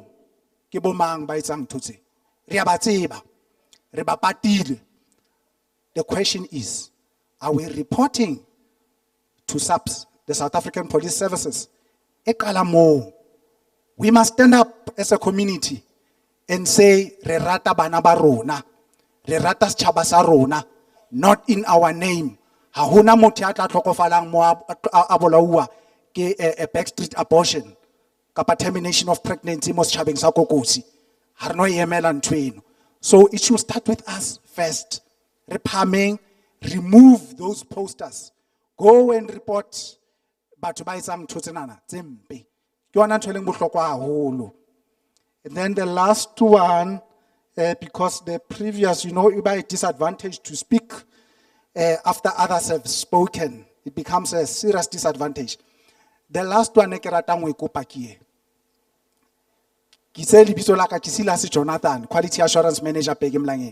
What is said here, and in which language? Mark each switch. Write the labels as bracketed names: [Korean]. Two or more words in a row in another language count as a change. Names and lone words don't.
[English] The question is, are we reporting to SAPS, the South African Police Services? We must stand up as a community and say, [Southern Sotho] re rata bana ba rona, re rata setjhaba sa rona, [English] not in our name. [Southern Sotho] Ha hona motho ya tla tlhokofalang mo a bolaua ke [English] a backstreet abortion. [Southern Sotho] Kapa [English] termination of pregnancy [Southern Sotho] mo setjhabeng sa Kokosi. Ha re no emela ntho eno. [English] So it should start with us first. Remove those posters. Go and report [Southern Sotho] batho ba etsang ntho tsenana tse mpe. Ke yona ntho e leng bohlokwa haholo. [English] And then the last one, because the previous, it was a disadvantage to speak after others have spoken. It becomes a serious disadvantage. The last one, Jonathan, Quality Assurance Manager, Peggy Mlangeni.